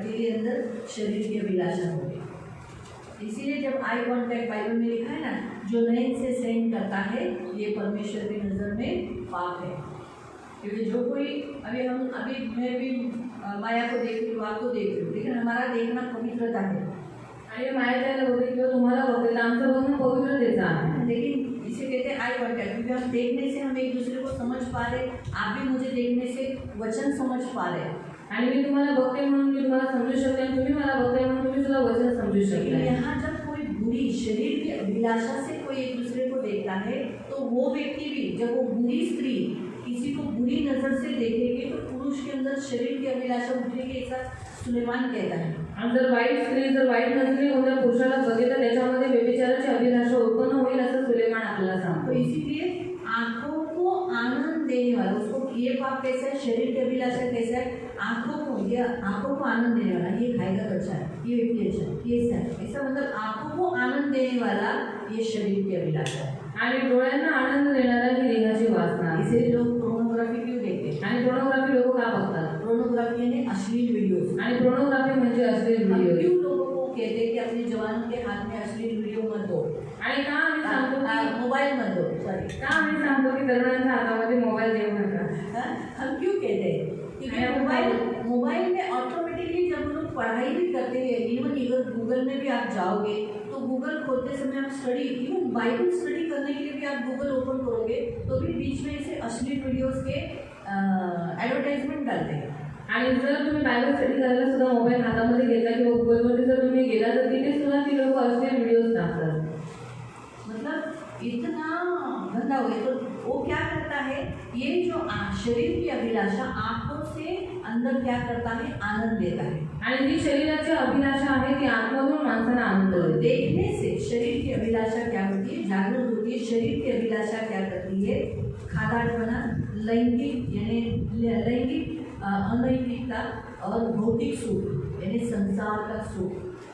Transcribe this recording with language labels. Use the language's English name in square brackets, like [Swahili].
[Hindi] तेरे अंदर शरीर की अभिलाषा होगी. इसीलिए जब आई कॉन्टैक्ट बाइबल में लिखा है ना, जो नयन से सहन करता है ये परमेश्वर की नज़र में पाप है. क्योंकि जो कोई अभी मैं भी माया को देख रही हूँ, आपको देख रही हूँ, लेकिन हमारा देखना पवित्रता है. [Marathi] आणि माया त्याला बघते किंवा तुम्हाला बघते तर आमचं बघणं पवित्रतेचं आहे. [Hindi] लेकिन इसे कहते हैं आई कॉन्टैक्ट, क्योंकि हम देखने से हम एक दूसरे को समझ पा रहे, आप भी मुझे देखने से वचन समझ पा रहे. [Marathi] आणि मी तुम्हाला बघते म्हणून मी तुम्हाला समजू शकते आणि तुम्ही मला बघताय म्हणून तुम्ही सुद्धा वचन समजू [Hindi] लेकिन [Marathi] शकता. [Hindi] यहाँ जब कोई बुरी शरीर की अभिलाषा से कोई एक दूसरे को देखता है तो वो व्यक्ति भी, जब वो बुरी स्त्री किसी को बुरी नज़र से देखेगी तो पुरुष के अंदर शरीर की अभिलाषा उठेगी, ऐसा सुलेमान कहता है. [Marathi] आणि जर वाईट स्त्री जर वाईट नजरेने कोणत्या पुरुषाला बघे तर त्याच्यामध्ये व्यभिचाराची अभिलाषा उत्पन्न होईल असं सुलेमान आपल्याला [Hindi] तो [Marathi] सांगतो. [Hindi] इसीलिए आंखों को आनंद देने वाला, उसको ये पाप कैसा है, शरीर की अभिलाषा कैसा है, आंखों को आनंद देने वाला, ये खाएगा तो अच्छा है, ये व्यक्ति अच्छा है, ये ऐसा है, ऐसा मतलब आंखों को आनंद देने वाला ये शरीर की अभिलाषा है। [Marathi] आणि डोळ्यांना आनंद देणारा ही देहाची वासना आहे. [Hindi] इसे लोग पोर्नोग्राफी क्यों देखते हैं? [Marathi] आणि पोर्नोग्राफी लोक का बघतात? [Hindi] पोर्नोग्राफी यानी अश्लील वीडियोस। [Marathi] आणि पोर्नोग्राफी म्हणजे अश्लील [Hindi] हम [Marathi] व्हिडिओ. [Hindi] क्यों लोगों को कहते हैं कि अपने जवानों के हाथ में अश्लील वीडियो मत दो, [Marathi] आणि का आम्ही सांगतो की [Hindi] मोबाइल मत दो, सॉरी, [Marathi] का आम्ही सांगतो की तरुणांच्या हातामध्ये मोबाईल देऊ नका? [Hindi] हम क्यों कहते हैं? क्योंकि मोबाइल में ऑटोमेटिकली जब लोग पढ़ाई भी करते हैं, इवन गूगल में भी आप जाओगे तो गूगल खोलते समय आप स्टडी, इवन बाइबल स्टडी करने के लिए भी आप गूगल ओपन करोगे तो भी बीच में ऐसे अश्लील वीडियोस के एडवर्टाइजमेंट डालते हैं. [Marathi] आणि जर तुम्ही बायबल स्टडी करायला सुद्धा मोबाईल हातामध्ये घेतला किंवा गुगलवरती जर तुम्ही गेला तर तिथे सुद्धा ती लोक अश्लील व्हिडिओज टाकतात. [Hindi] मतलब इतना गंदा हो गया. तो वो क्या करता है, ये जो शरीर की अभिलाषा आंखों से अंदर क्या करता है, आनंद देता है. [Marathi] आणि जी शरीराची अभिलाषा आहे ती आतमधून माणसाला आनंद [Hindi] तो [Marathi] देते. [Hindi] देखने से शरीर की अभिलाषा क्या होती है, जागृत होती है. शरीर की अभिलाषा क्या करती है, खादाड़पना, लैंगिक यानी लैंगिक अनैतिकता और भौतिक सुख यानी संसार का सुख.